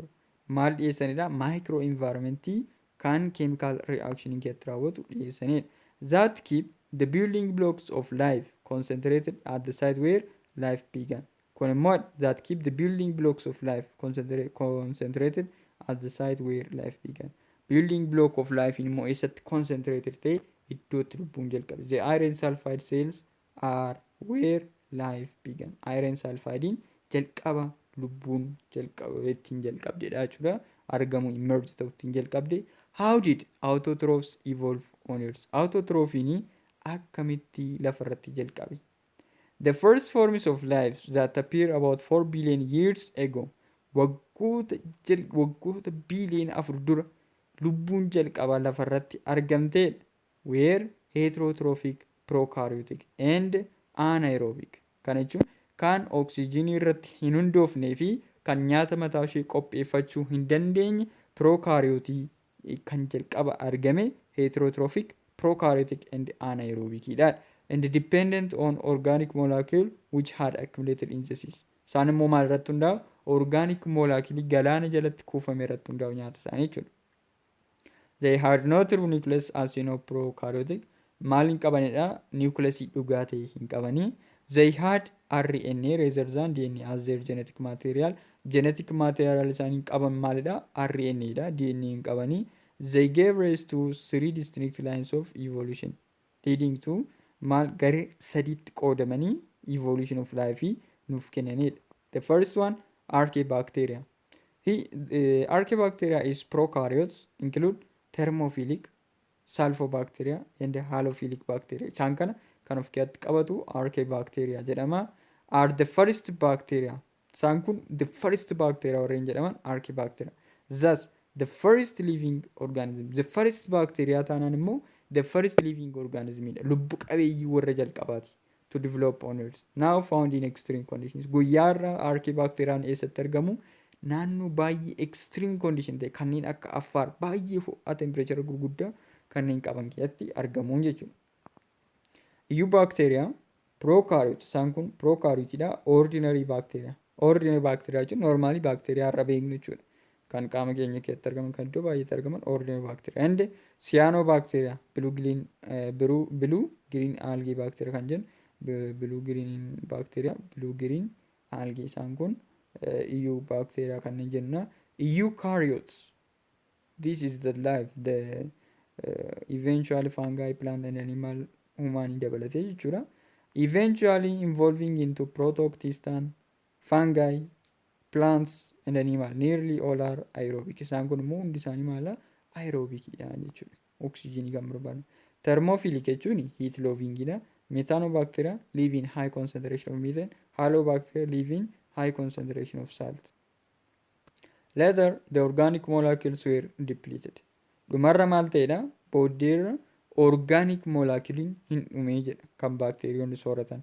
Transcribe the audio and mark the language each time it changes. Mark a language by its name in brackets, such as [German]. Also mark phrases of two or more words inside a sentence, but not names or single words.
[Oromo] Maal dhiyeessanidha? [English] Micro environment [Oromo] kan [English] chemical reaction [Oromo] keessatti raawwatu dhiyeessanidha. [English] That keep the building blocks of life concentrated at the site where life began. [Oromo] Kun immoo [English] that keep the building blocks of life concentrated at the site where life began. Building block of life [Oromo] immoo eessatti concentrated ta'e iddootti lubbuun jalqabe. [English] The iron sulfide cells are where life began. Iron sulfidein [Oromo] jalqaba lubbuun ittiin jalqabdedha jechuudha. Argamu emerge ta'u ittiin jalqabde. [English] How did autotrophs evolve on Earth? [Oromo] Autotrophiin akkamitti lafarratti jalqabe? [English] The first forms of life that appear about 4 billion years ago. [Oromo] Waggoota biiliyoona 4 dura lubbuun jalqaba lafarratti argamtedha. [English] Were heterotrophic, prokaryotic and anaerobic. [Oromo] Kana jechuun kan oksijiinii irratti hin hundoofnee fi kan nyaata mataa ishee qopheeffachuu hin dandeenye prokaryotii kan jalqaba argame [English] heterotrophic, prokaryotic and anaerobic [Oromo] dha. [English] And dependent on organic molecule which had accumulated in the seas. [Oromo] Isaan immoo maal irratti hundaa'u? [English] Organic molecule [Oromo] galaana jalatti kuufame irratti hundaa'u nyaata isaanii jechuudha. [English] They had no true nucleus as you know prokaryotic. [Oromo] Maal hin qabanidha? Nucleus dhugaa ta'e hin qabanii. [English] They had RNA rather than DNA as their genetic material. Genetic material [Oromo] isaanii qaban maalidha? RNA dha. DNA hin qabanii. [English] They gave rise to 3 distinct lines of evolution leading to [Oromo] maal garee sadiitti qoodamanii [English] evolution of life [Oromo] nuuf kennanidha. [English] The first one, Archaeobacteria. Archaeobacteria is prokaryotes include thermophilic, sulfobacteria and halophilic bacteria. [Oromo] Isaan kana kan of keessatti qabatu Archaeobacteria jedhama. [English] Are the first bacteria. [Oromo] Isaan kun [English] the first bacteria [Oromo] warreen jedhaman Archaeobacteria. [English] Thus the first living organism. The first bacteria [Oromo] taanaan immoo [English] the first living organism dha. [Oromo] Lubbu qabeeyyii warra jalqabaati [English] to develop on Earth. Now found in extreme conditions. [Oromo] Guyyaarra Archaeobacteriaan eessatti argamu? Naannoo baay'ee [English] extreme condition [Oromo] ta'e kanneen akka Affaar baay'ee ho'a temperature gurguddaa kanneen qaban keessatti argamuun jechuudha. [English] Eukaryotes prokaryotes. [Oromo] Isaan kun prokaryootidha. [English] Ordinary bacteria. Ordinary bacteria jechuun normally bacteria [Oromo] irra beeknu jechuudha. Kan qaama keenya keessatti argaman kan iddoo baay'eetti argaman [English] ordinary bacteria. And Cyanobacteria blue green algae bacteria [Oromo] kan jennu [English] blue green bacteria blue green algae [Oromo] isaan kun [English] Eukaryotes [Oromo] kanneen jenna. [English] Eukaryotes. This is the life, the eventually fungi, plant and animal human [Oromo] dabalatee jechuudha. [English] Eventually evolving into protoctistan, fungi, plants and animal. Nearly all are aerobic. [Oromo] Isaan kun immoo hundi isaanii maala aerobic dha jechuudha. Oksijiinii kan barbaadan. [English] Thermophilic jechuun heat loving dha. Methanobacteria live in high concentration of methane. Halobacteria live in high concentration of salt. Later, the organic molecules were depleted. [Oromo] Dhumarra maal ta'edha? Booddeerra [English] organic molecule [Oromo] hin dhumee jedha kan bakteeriyoonni sooratan.